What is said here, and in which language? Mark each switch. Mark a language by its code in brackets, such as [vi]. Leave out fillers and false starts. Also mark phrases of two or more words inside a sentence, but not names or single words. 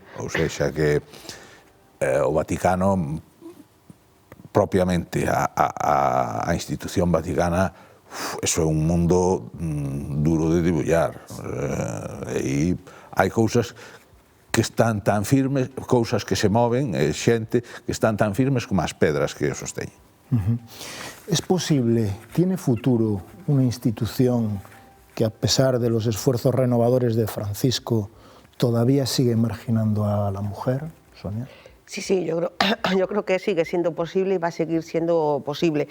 [pt] Ou seja, [gl] que o Vaticano, propiamente a institución vaticana, eso é un mundo duro de debullar. E hai cousas que están tan firmes, cousas que se moven, xente que están tan firmes como as pedras que os sosteñen. [es] ¿Es posible, tiene futuro, una institución que a pesar de los esfuerzos renovadores de Francisco todavía sigue marginando a la mujer, Sonia? Sí, yo creo que sigue siendo posible y va a seguir siendo posible.